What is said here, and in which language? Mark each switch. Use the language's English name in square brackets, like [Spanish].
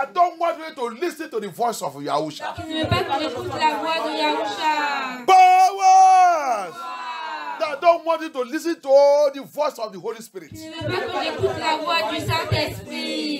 [English] that don't want you to listen to the voice of Yahusha. [French] Qui ne veut pas que j'écoute la voix de Yahusha. [English] Powers that don't want you to listen to the voice of the Holy Spirit. [French] Qui ne veut pas que j'écoute la voix du Saint-Esprit.